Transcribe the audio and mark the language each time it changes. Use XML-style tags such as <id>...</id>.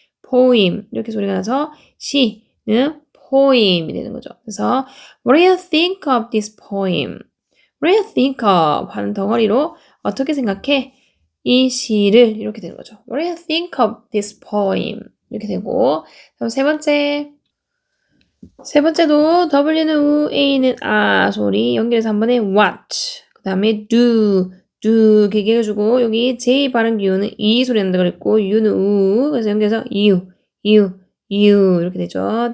<ko>poem 이렇게 소리가 나서 시는 poem이 되는 거죠. 그래서</ko> <en>what do you think of this poem? What do you think of?</en> <ko>하는 덩어리로 어떻게 생각해? 이 시를 이렇게 되는 거죠.</ko> <en>What do you think of this poem?</en> <ko>이렇게 되고 그럼 세 번째도 W는 우, A는 아 소리 연결해서 한 번에 what 그 다음에 do 길게 해주고 여기 J 발음 기우는 이 소리 난다 그랬고 U는 우 그래서 연결해서 you 이렇게 되죠.</ko>